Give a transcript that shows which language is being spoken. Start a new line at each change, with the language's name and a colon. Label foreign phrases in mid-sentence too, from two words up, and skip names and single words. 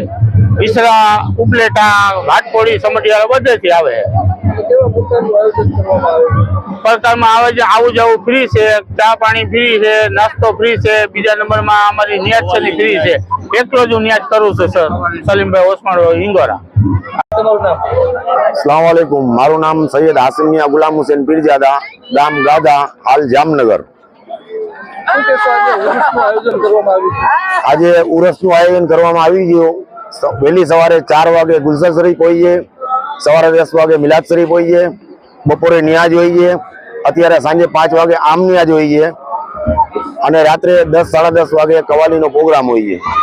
Gujarati: ઈસરા, ઉપલેટા, ઘાટકોડી, સમઢિયાળા બધેથી આવે છે. પ્રકારમાં આવે છે. આવું જવું ફ્રી છે, ચા પાણી ફ્રી છે, નાસ્તો ફ્રી છે. બીજા નંબરમાં અમારી ન્યાજ છે ફ્રી છે. એકલો જ હું ન્યાજ કરું છું સર, સલીમભાઈ ઓસમાણ હિંગોરા.
Arabic: السلام عليكم.
Gujarati: મારુ નામ સૈયદ હાસિમ મિયાં ગુલામ હુસૈન પીરજાદા, ગામ ગાધા, હાલ જામનગર. આજે ઉરસનું આયોજન કરવામાં આવી ગયું. વહેલી સવારે 4 વાગે ગુલશન શરીફ હોઈએ, સવારે 10 વાગે મિલાદ શરીફ હોઈએ, બપોરે નિયાજ હોઈએ, અત્યારે સાંજે 5 વાગે આમ નિયાજ હોઈએ અને રાત્રે 10 સાડા 10 વાગે કવાલીનો પ્રોગ્રામ હોઈએ.